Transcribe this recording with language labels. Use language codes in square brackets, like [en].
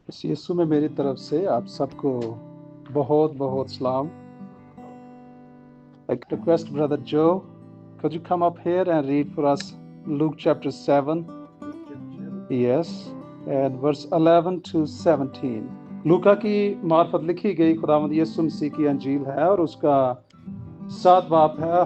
[ur] اس یسوع میں میری طرف سے آپ سب کو بہت بہت سلام. [en] I request Brother Joe, could you come up here and read for us Luke chapter 7? Yes, and verse 11 to 17. [ur] لوکا کی معرفت لکھی گئی خداوند یسوع مسیح کی انجیل ہے اور اس کا 7 باب ہے.